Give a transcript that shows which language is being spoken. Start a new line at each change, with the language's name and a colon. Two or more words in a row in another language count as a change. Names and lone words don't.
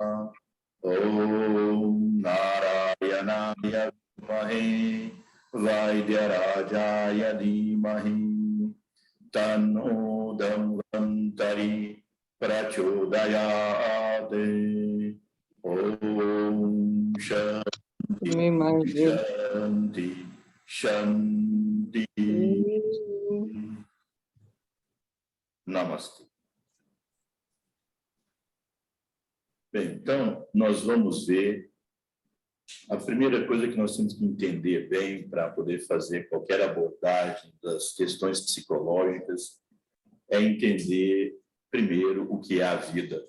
Sanskrit: ॐ नारायणाय विद्महे वैद्यराजाय धीमहि तन्नो धन्वन्तरिः प्रचोदयात्. Shanti,
Portuguese: Me imagino.
Sanskrit: शान्तिः शान्तिः.
Portuguese: Namastê. Bem, então, nós vamos ver. A primeira coisa que nós temos que entender bem para poder fazer qualquer abordagem das questões psicológicas é entender, primeiro, o que é a vida.